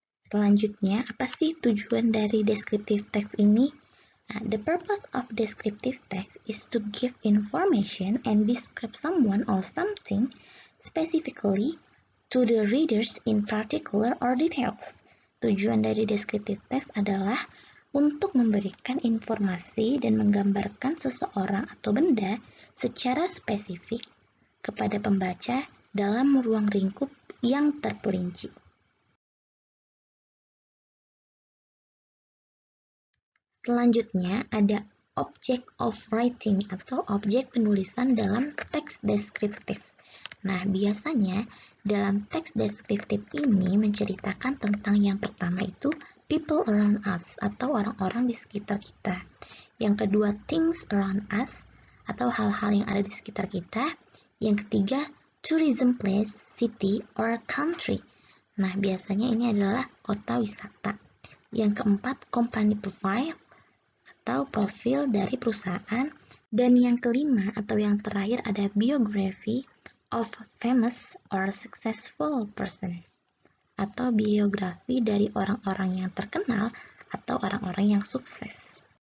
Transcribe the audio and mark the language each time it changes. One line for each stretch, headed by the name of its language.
Indonesian: Selanjutnya, apa sih tujuan dari descriptive text ini?
English: The purpose of descriptive text is to give information and describe someone or something specifically to the readers in particular or details.
Indonesian: Tujuan dari descriptive text adalah untuk memberikan informasi dan menggambarkan seseorang atau benda secara spesifik kepada pembaca dalam ruang lingkup yang terperinci. Selanjutnya ada
English: object of writing
Indonesian: atau objek penulisan dalam teks deskriptif. Nah, biasanya dalam teks deskriptif ini menceritakan tentang yang pertama itu
English: people around us
Indonesian: atau orang-orang di sekitar kita. Yang kedua
English: things around us
Indonesian: atau hal-hal yang ada di sekitar kita. Yang ketiga
English: tourism place, city, or country.
Indonesian: Nah, biasanya ini adalah kota wisata. Yang keempat
English: company profile
Indonesian: atau profil dari perusahaan, dan yang kelima atau yang terakhir ada
English: biography of famous or successful person
Indonesian: atau biografi dari orang-orang yang terkenal atau orang-orang yang sukses.